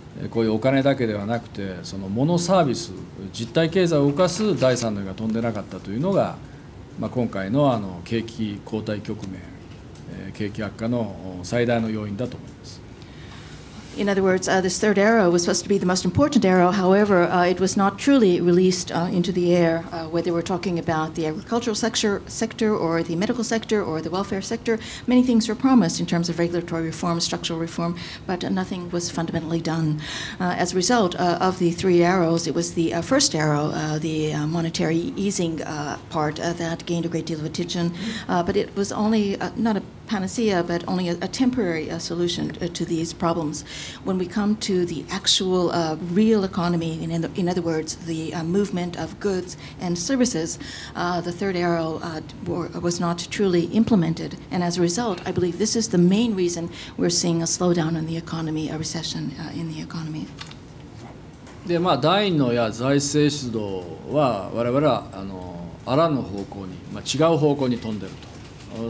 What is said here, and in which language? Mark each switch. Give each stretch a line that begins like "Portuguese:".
Japanese: こういうお金だけではなくて、そのモノサービス、実体経済を動かす第三の矢が飛んでなかったというのが、今回の景気後退局面、景気悪化の最大の要因だと思います。
English: In other words, this third arrow was supposed to be the most important arrow. However, it was not truly released into the air, whether we're talking about the agricultural sector or the medical sector or the welfare sector. Many things were promised in terms of regulatory reform, structural reform, but nothing was fundamentally done. As a result of the three arrows, it was the first arrow, the monetary easing part, that gained a great deal of attention, but it was only not a panacea, but only a temporary solution to these problems. When we come to the actual real economy, in other words, the movement of goods and services, the third arrow was not truly implemented. And as a result, I believe this is the main reason we're seeing a slowdown in the economy, a recession in the economy.
Japanese: で第2の矢、財政出動は我々はあらぬ方向に、違う方向に飛んでいると。